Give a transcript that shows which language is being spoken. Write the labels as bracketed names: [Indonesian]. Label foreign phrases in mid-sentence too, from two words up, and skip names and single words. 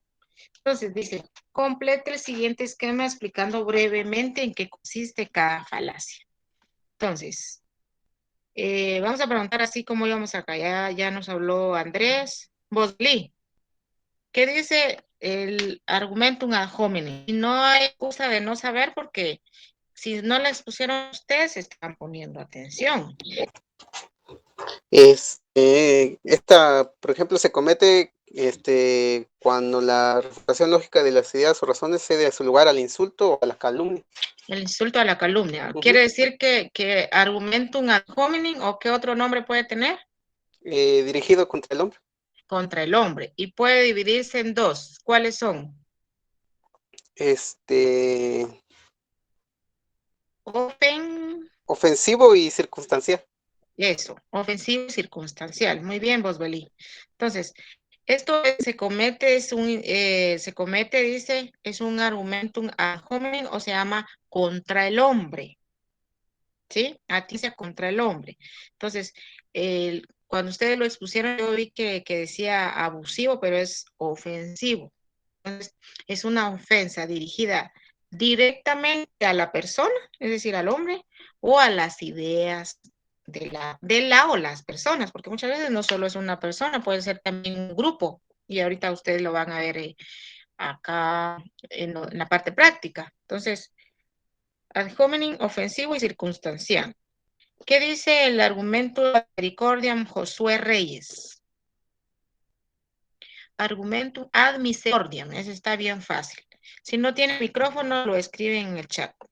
[Spanish] Entonces, dice, complete el siguiente esquema explicando brevemente en qué consiste cada falacia. Entonces, vamos a preguntar así como íbamos acá. Ya nos habló Andrés. Bosley, ¿qué dice el [Latin] argumentum ad hominem? [Spanish] No hay excusa de no saber porque si no la expusieron ustedes, están poniendo atención. Esta, por ejemplo, se comete cuando la refutación lógica de las ideas o razones cede a su lugar al insulto o a la calumnia. El insulto a la calumnia. ¿Quiere decir que [Latin] argumentum ad hominem [Spanish] o qué otro nombre puede tener? Dirigido contra el hombre. Contra el hombre. Y puede dividirse en 2. ¿Cuáles son? Ofensivo y circunstancial. Eso, ofensivo y circunstancial. Muy bien, Bosbelí. Entonces, esto se comete, dice, es un [Latin] argumentum ad hominem [Spanish] o se llama contra el hombre. ¿Sí? Aticia contra el hombre. Entonces, cuando ustedes lo expusieron, yo vi que decía abusivo, pero es ofensivo. Entonces, es una ofensa dirigida directamente a la persona, es decir, al hombre, o a las ideas de la o las personas, porque muchas veces no solo es una persona, puede ser también un grupo, y ahorita ustedes lo van a ver acá en la parte práctica. Entonces, [Latin] ad hominem, [Spanish] ofensivo y circunstancial. ¿Qué dice el argumento de misericordiam Josué Reyes? [Latin] Argumentum ad misericordiam, [Spanish] ese está bien fácil. Si no tiene micrófono, lo escriben en el chat.